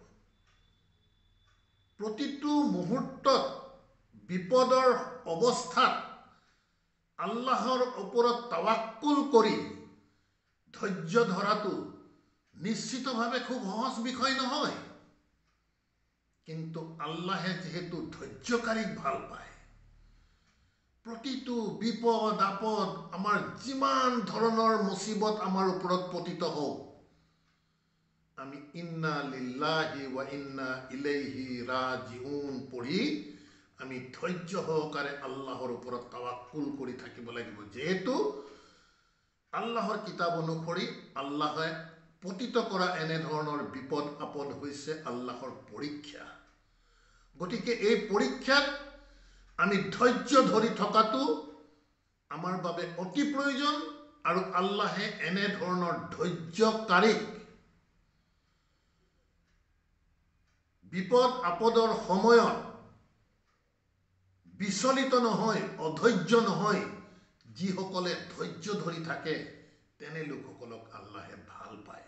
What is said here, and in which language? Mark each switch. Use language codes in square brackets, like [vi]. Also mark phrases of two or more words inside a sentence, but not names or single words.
[as] প্ৰতিটো মুহূৰ্তত বিপদৰ অৱস্থাত আল্লাহৰ ওপৰত তাৱাক্কুল কৰি ধৈৰ্য ধৰাটো নিশ্চিতভাৱে খুব সহজ বিষয় নহয়। কিন্তু আল্লাহে যিহেতু ধৈৰ্যকাৰীক ভাল পায়, প্ৰতিটো বিপদ আপদ, আমাৰ যিমান ধৰণৰ মুসিবত আমাৰ ওপৰত পতিত হওক, আমি [ar] إنا لله وإنا إليه راجعون [as] পঢ়ি আমি ধৈৰ্য সহকাৰে আল্লাহৰ ওপৰত তাৱাক্কুল কৰি থাকিব লাগিব। যেহেতু আল্লাহৰ কিতাপ অনুসৰি আল্লাহে পতিত কৰা এনেধৰণৰ বিপদ আপদ হৈছে আল্লাহৰ পৰীক্ষা। গতিকে এই পৰীক্ষাত আমি ধৈৰ্য ধৰি থকাটো আমাৰ বাবে অতি প্ৰয়োজন, আৰু আল্লাহে এনেধৰণৰ ধৈৰ্যকাৰীক বিপদ আপদৰ সময়ত বিচলিত নহয়, অধৈৰ্য নহয়, যিসকলে ধৈৰ্য ধৰি থাকে তেনে লোকসকলক আল্লাহে ভাল পায়।